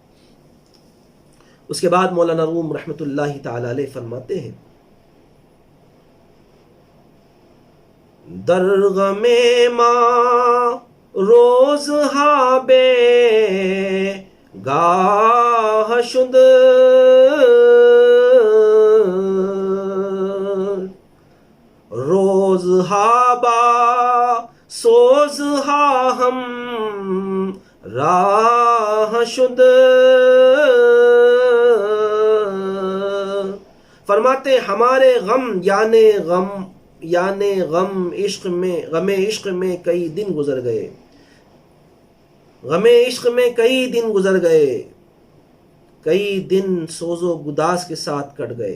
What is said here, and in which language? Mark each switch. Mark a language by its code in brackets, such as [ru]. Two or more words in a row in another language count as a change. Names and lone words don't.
[ur] اس کے بعد مولانا روم رحمۃ اللہ تعالی علیہ فرماتے ہیں، [fa] در غم ماں روز ہا بے گاہ شد، روز ہا با سوز ہا ہم راہ شد۔ [ur] فرماتے ہمارے غم یعنی غم عشق میں کئی دن گزر گئے، غم عشق میں کئی دن گزر گئے، کئی دن سوز و گداز کے ساتھ کٹ گئے۔